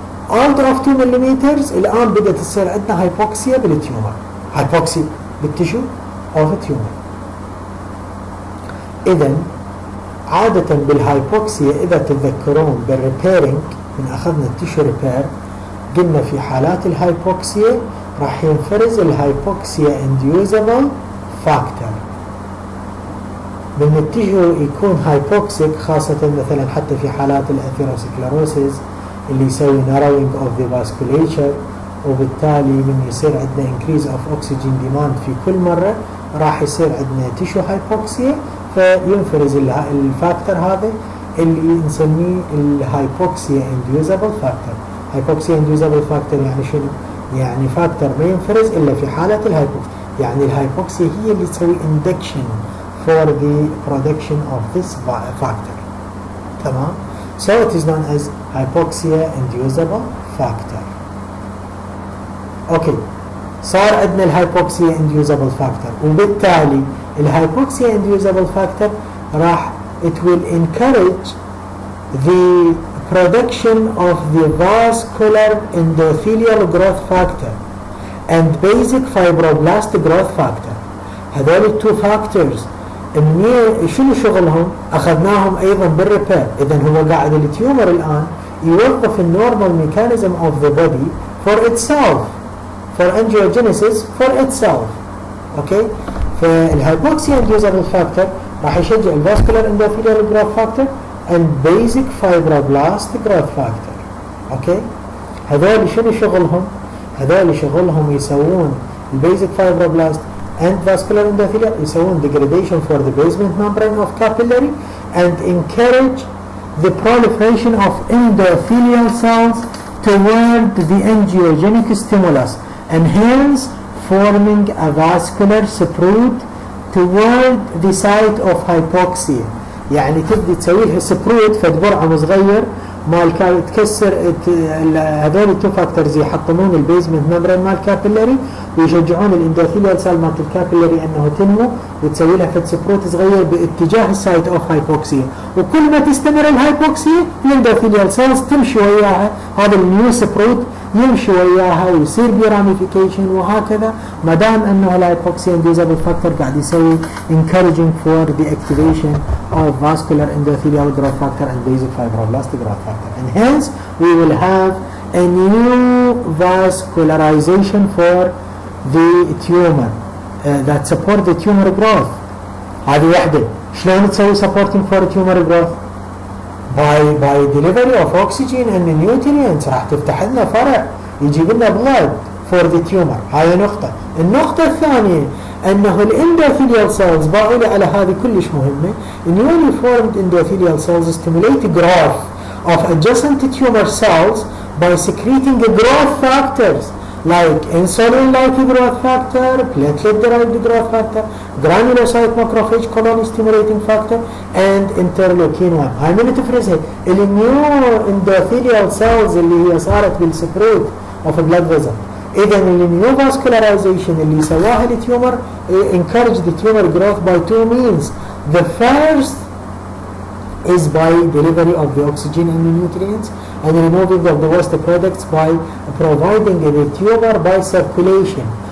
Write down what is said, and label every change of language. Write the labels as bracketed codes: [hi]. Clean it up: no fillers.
[en] out of 2 millimeters [ar] الآن بدأت تصير عندنا [en] hypoxia بالتيومر، hypoxia بالتشو of the tumor. [ar] إذن عادة بالهايبوكسيا إذا تتذكرون بالريبيرنج من أخذنا التيشو ريبير قلنا في حالات الهايبوكسيا راح ينفرز الهايبوكسيا inducible factor. من التيشو يكون هايبوكسيك خاصة مثلا حتى في حالات الأثيروسكلروسيس اللي يسوي [en] narrowing of the vasculature، [ar] وبالتالي من يصير عندنا [en] increase of oxygen demand [ar] في كل مرة راح يصير عندنا تيشو هايبوكسيا فينفرز الفاكتور هذا اللي نسميه الهايبوكسيا انديوزابل فاكتور. هايبوكسيا انديوزابل فاكتور يعني شنو؟ يعني فاكتور ما ينفرز الا في حاله الهايبوكسيا، يعني الهايبوكسيا هي اللي تسوي اندكشن [en] for the production of this factor. تمام؟ so it is known as hypoxia inducible factor. [ar] اوكي، صار عندنا الهايبوكسيا انديوزابل فاكتور، وبالتالي الهايبوكسيا انديوزابل فاكتور راح [en] it will encourage the production of the vascular endothelial growth factor and basic fibroblast growth factor. [ar] هذول التو فاكتورز شنو شغلهم؟ أخذناهم أيضا بالريبير. إذن هو قاعد التيومر الآن يوظف [en] النورمال mechanism of the body for itself, for angiogenesis for itself. Okay? فالهايبوكسيا inducible factor [ar] راح يشجع [en] الفاسكولار endothelial growth factor and basic fibroblast growth factor. Okay? [ar] هذول شنو شغلهم؟ [en] هذول شغلهم يسوون البيزك fibroblast and vascular endothelial يسوون degradation for the basement membrane of capillary and encourage the proliferation of endothelial cells toward the angiogenic stimulus and hence forming a vascular sprout toward the site of hypoxia. [ar] يعني تبدي تسوي لها سبروت فد برعم صغير مال تكسر هذول التو فاكتورز يحطمون البيزمنت ممبرين مال كابيلاري ويشجعون الاندوثيليال سيل مال الكابيلاري انه تنمو وتسوي لها فد سبروت صغير باتجاه السايت اوف هايبوكسيا، وكل ما تستمر الهايبوكسيا الاندوثيليال سيلز تمشي وياها، هذا النيو سبروت يمشي وياها ويصير براميفيكيشن وهكذا، ما دام انه الهايبوكسيا انديوزابل فاكتور قاعد يسوي [en] encouraging for the activation of vascular endothelial growth factor and basic fibroblast growth factor, and hence we will have a new vascularization for the tumor that support the tumor growth. [ar] هذه واحدة. شلون تسوي [en] supporting for tumor growth؟ by delivery of oxygen and nutrients. [ar] راح تفتح لنا فرع يجيب لنا [en] blood for the tumor. [ar] هاي نقطة. النقطة الثانية أنه الانdothelial cells باقي على هذه كلش مهمة. [en] newly formed endothelial cells stimulate growth of adjacent tumor cells by secreting growth factors like insulin-like growth factor, platelet-derived growth factor, granulocyte macrophage colony stimulating factor, and interleukin-1. [ar] هاي من تفرزها؟ النيو endothelial cells اللي هي صارت بالسبروت [en] of blood vessel. إذا النيو vascularization [ar] اللي سواها التيومر [en] encourage the tumor growth by two means. The first is by delivery of the oxygen and the nutrients and removing of the waste products by providing the tumor by circulation.